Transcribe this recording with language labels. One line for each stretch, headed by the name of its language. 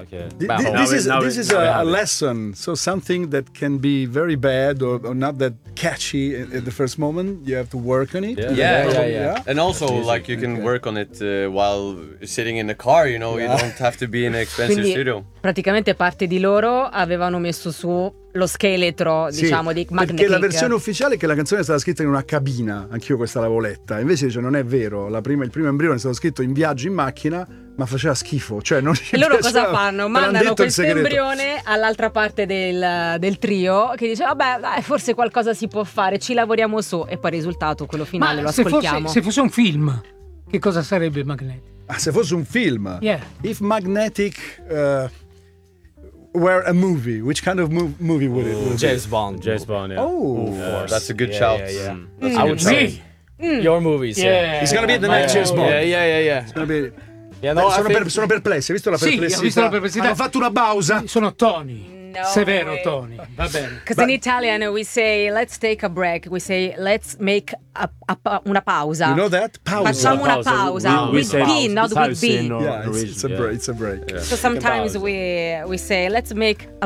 English: this is a lesson. So something that can be very bad or not that catchy at the first moment, you have to work on it. Yeah. And also, like, you can work on it while sitting in a car, you know, you don't have to be in an expensive studio.
Italian: Praticamente parte di loro avevano messo su lo scheletro, diciamo, di Magnetic. Perché la versione ufficiale è che la canzone è stata scritta in una cabina, anch'io questa l'avevo letta. Invece dice, non è vero, il primo embrione è stato scritto in viaggio in macchina, ma faceva schifo, cioè non e loro cosa fanno? Mandano questo embrione all'altra parte del trio, che dice, vabbè, dai, forse qualcosa si può fare, ci lavoriamo su, e poi il risultato, quello finale, ma lo ascoltiamo. Se fosse un film, che cosa sarebbe Magnetic? Ah, se fosse un film?
English: Yeah. If Magnetic... Were a movie, which kind of movie would it be? James Bond, yeah. Oh, That's a good shout. I would say your movies, It's gonna be the next James Bond. Yeah. It's gonna be.
Italian: Sono perplesso, hai visto la perplessità? Sì, ho visto la perplessità. Hanno fatto una pausa. Sono Tony. No, Severo way. Tony, va bene.
English: Because in Italian we say let's take a break. We say let's make
Italian: una pausa.
English: You know that? Pausa.
Italian: Facciamo una pausa.
English: With B, not with B. It's a break. Yeah. So sometimes we say let's make a